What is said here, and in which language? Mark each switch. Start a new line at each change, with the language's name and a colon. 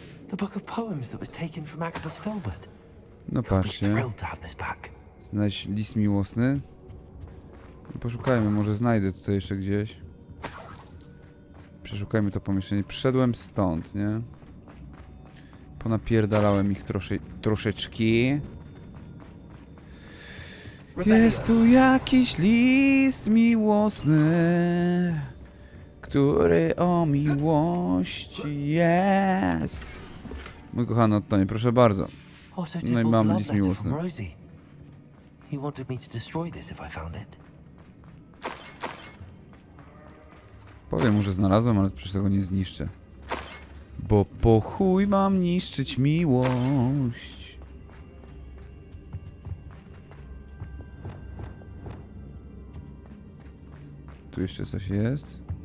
English: The book of poems that was taken from Agabus Filbert.
Polish: No patrzcie.
English: Thrilled to have this back.
Polish: Znajdź list miłosny. Poszukajmy, może znajdę tutaj jeszcze gdzieś. Przeszukajmy to pomieszczenie. Przyszedłem stąd, nie? Ponapierdalałem ich troszeczkę. Jest tu jakiś list miłosny, który o miłości jest. Mój kochany Ottonie, proszę bardzo. No i mam list miłosny.
English: He wanted me to destroy this if I found it.
Polish: Powiem mu, że znalazłem, ale przecież tego nie zniszczę. Bo po chuj mam niszczyć miłość. Tu jeszcze coś jest.